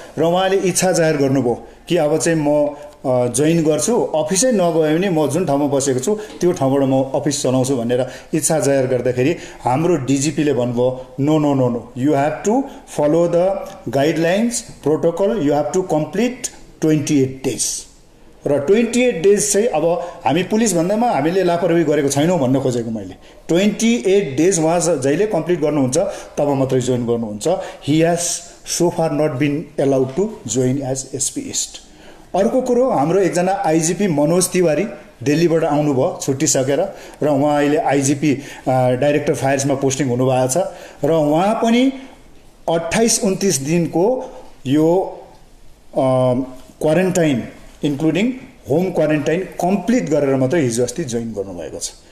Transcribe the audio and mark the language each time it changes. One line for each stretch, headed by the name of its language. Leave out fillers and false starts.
Nepali: र उहाँले इच्छा जाहेर गर्नुभयो कि अब चाहिँ म जोइन गर्छु, अफिसै नगयो भने म जुन ठाउँमा बसेको छु त्यो ठाउँबाट म अफिस चलाउँछु भनेर इच्छा जाहेर गर्दाखेरि हाम्रो डिजिपीले भन्नुभयो
English: No no no no, you have to follow the guidelines protocol, you have to complete 28 days.
Nepali: र 28 डेज चाहिँ अब हामी पुलिस भन्दैमा हामीले लापरवाही गरेको छैनौँ भन्न खोजेको मैले। 28 डेज उहाँ जहिले कम्प्लिट गर्नुहुन्छ तब मात्रै जोइन गर्नुहुन्छ।
English: He has so far not been allowed to join as SP east.
Nepali: अर्को कुरो, हाम्रो एकजना आइजिपी मनोज तिवारी दिल्लीबाट आउनुभयो छुट्टिसकेर, र उहाँ अहिले आइजिपी डाइरेक्टर फायर्समा पोस्टिङ हुनुभएको छ। र उहाँ पनि 28-29 दिनको यो quarantine including home quarantine complete गरेर मात्रै हिजो अस्ति जोइन गर्नुभएको छ।